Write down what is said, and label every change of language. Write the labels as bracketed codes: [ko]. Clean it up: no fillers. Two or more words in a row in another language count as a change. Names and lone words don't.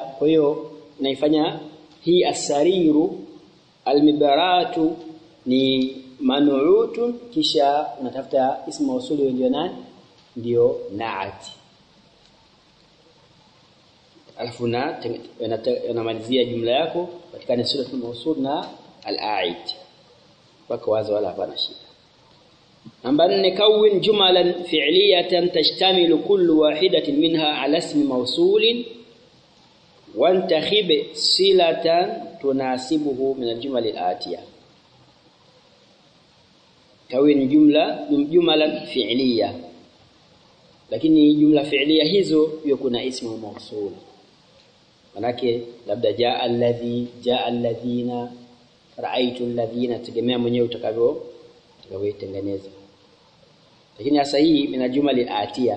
[sw] Kwa hiyo naifanya hii [ar] السرير المبارة [sw] ni man'utun, kisha natafuta [ar] اسم موصول [sw] ndio nani, ndio na'at. Alafu unamalizia jumla yako katika [ar] صلة الموصول [sw] na al-a'id. Baka wazi wala hapana shida. [ar] Namba 4, كون جملا فعلية تشتمل كل واحدة منها على اسم موصول وانتخب صلة تناسبه من الجمل الآتية. كون جملا فعلية, [sw] lakini [ar] جملة فعلية [sw] hizo hiyo kuna [ar] اسم موصول. [sw] Manake labda [ar] جاء الذي, جاء الذين, رأيت الذين, [sw] tegemea mwenyewe utakavyoitengeneza. Lakini hasa hii [ar] من الجمل الآتية.